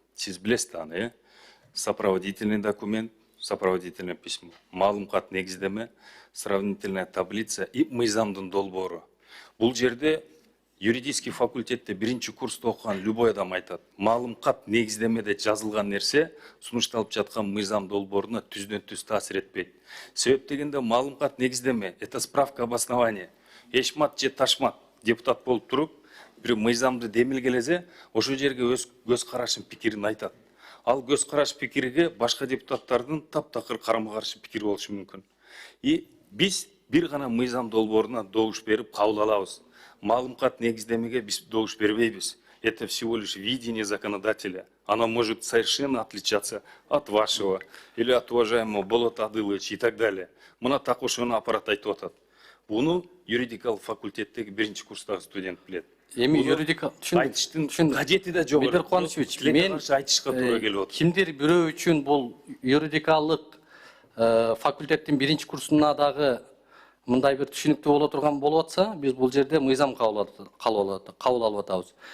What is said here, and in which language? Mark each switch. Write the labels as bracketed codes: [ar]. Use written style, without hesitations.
[ky] Сиз билесиз да аны, [ru] сопроводительный документ, сопроводительное письмо, [ky] маалымат негиздеме, [ru] сравнительная таблица и [ky] мыйзамдын долбоору. Бул жерде юридический факультетте биринчи курста окуган любой адам айтат. Маалымат негиздемеде жазылган нерсе сунушталып жаткан мыйзам долбооруна түздөн түз таасир этпейт. Себеп дегенде маалымат негиздеме, [ru] это справка обоснования. [ky] Эшмат же ташмат депутат болуп туруп, бир мыйзамды демилгелезе, ошол жерге көз карашын, пикирин айтат. Ал көз караш пикириге башка депутаттардын таптакыр карама каршы пикири болушу мүмкүн. И биз бир гана мыйзам долбооруна добуш берип кабыл алабыз. Маалымат негиздемеге биз добуш бербейбиз. [ru] Это всего лишь видение законодателя. Оно может совершенно отличаться от вашего или от уважаемого Болота Адыловича и так далее. [ky] Мына так ошону аппарат айтып атат. Буну юридикалык факультеттеги биринчи курстагы студент билет. Эми юридика айтыштын кажети да жок. Бедер Кубанович, мен айтышка туура келип атат. Кимдир бирөө үчүн бул юридикалык факультеттин биринчи курсуна дагы мындай бир түшүнүктүү боло турган болуп атса, биз бул жерде мыйзам кабыл алып атабыз.